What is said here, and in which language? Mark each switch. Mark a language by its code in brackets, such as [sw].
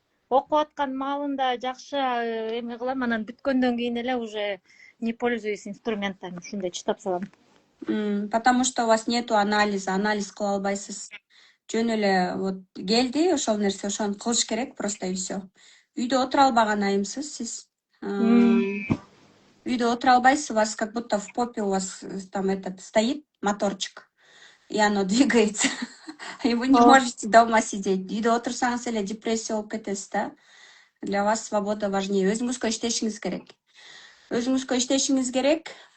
[ky] Окуп аткан маалында жакшы эме кылам, анан бүткөндөн кийин эле уже не пользуюсь инструментами, ушундай чытап салам. [ru] Потому что у вас нету анализа, анализ кыла албайсыз. [ky] Жөн эле вот келди, ошол нерсе, ошону кылыш керек просто и все. Үйдө отура албаган айымсыз сиз. [ru] Үйдө отура албайсыз, у вас как будто в попе у вас там этот стоит моторчик, и оно двигается. И вы не можете дома сидеть. [ky] Үйдө отурсаңыз эле депрессия болуп кетесиз да. Для вас свобода важнее. Өзүңүзгө иштешиңиз керек. Өзүңүзгө иштешиңиз керек.